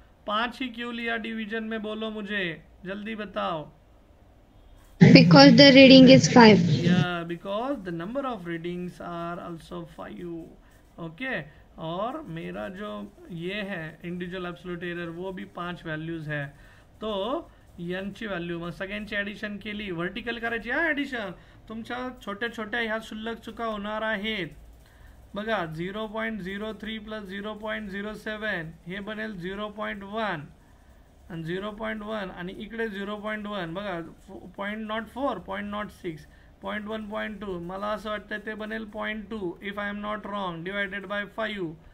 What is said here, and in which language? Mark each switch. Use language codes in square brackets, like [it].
[hi] 5 ही क्यों लिया डिवीजन में बोलो मुझे जल्दी बताओ. [en] Because the reading is 5. Yeah, because the number of readings are also 5. Okay. [hi] और मेरा जो ये है इंडिविजुअल एब्सोल्यूट एरर वो भी 5 व्हॅल्यूज है. [mr] तो यांची व्हॅल्यू मग सगळ्यांची ॲडिशन केली व्हर्टिकल करायची. हा ॲडिशन तुमच्या छोट्या छोट्या ह्या शुल्लक चुका होणार आहेत. बघा 0.03 प्लस 0.07 हे बनेल 0.1 आणि 0.1 आणि इकडे 0.1 बघा 0.04 0.06 0.1 0.2 मला असं वाटतं ते बनेल 0.2 [en] If I am not wrong divided by 5.